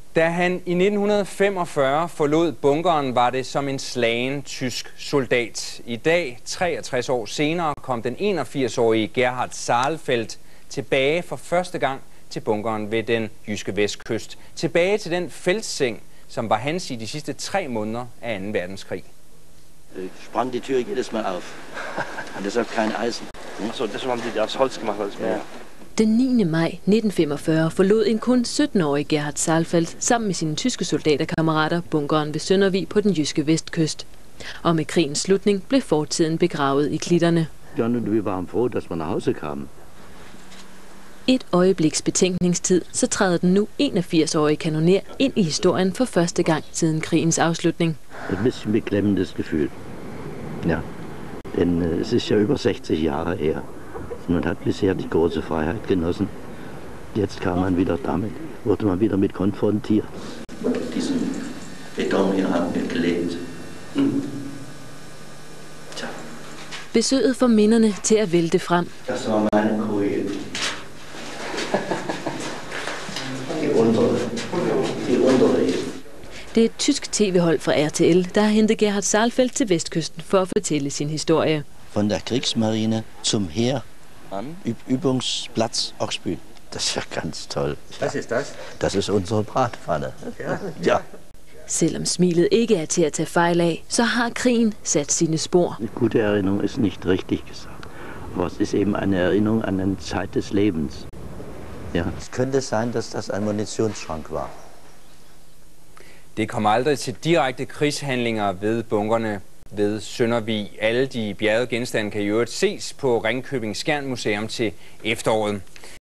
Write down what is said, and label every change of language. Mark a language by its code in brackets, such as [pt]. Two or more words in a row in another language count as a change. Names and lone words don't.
[da] Da han i 1945 forlod bunkeren, var det som en slagen tysk soldat. I dag, 63 år senere, kom den 81-årige Gerhard Saalfeld tilbage for første gang til bunkeren ved den jyske vestkyst. Tilbage til den feltseng, som var hans i de sidste 3 måneder af 2. verdenskrig. [de] Sprang die Tür jedes Mal auf. Und das hat kein Eisen. So, das haben die aus Holz gemacht als mehr. [da] Den 9. maj 1945 forlod en kun 17-årig Gerhard Saalfeld sammen med sine tyske soldaterkammerater bunkeren ved Søndervig på den jyske vestkyst. Og med krigens slutning blev fortiden begravet i klitterne. [de] Ja, und wir waren froh, dass wir nach Hause kamen. [da] Et øjebliks betænkningstid, så træder den nu 81-årige kanoner ind i historien for første gang siden krigens afslutning. [de] Ein bisschen beklemmendes Gefühl. Ja, denn es ist ja über 60 Jahre her. Man hat bisher die große Freiheit genossen. Jetzt kam man wieder damit, wurde man wieder mit konfrontiert. Diesen Beton hier haben wir gelebt. Tja. [da] Besøget får minderne til at vælte frem. [de] Das war meine Koje. Die untere. [da] Det er et tysk tv-hold fra RTL, der har hentet Gerhard Saalfeld til vestkysten for at fortælle sin historie. [de] Von der Kriegsmarine zum Heer. Übungsplatz Ochsbühl. Das ist ja ganz toll. Ja. Was ist das? Das ist unsere Bratpfanne. Ja. [da] Selvom smilet ikke er til at tage fejl af, så har krigen sat sine spor. [de] Eine gute Erinnerung ist nicht richtig gesagt. Aber es ist eben eine Erinnerung an eine Zeit des Lebens. Ja. Es könnte sein, dass das ein Munitionsschrank war. [da] Det kom aldrig til direkte krigshandlinger ved bunkerne ved Søndervig. Alle de bjergede genstande kan i øvrigt ses på Ringkøbing Skjern Museum til efteråret.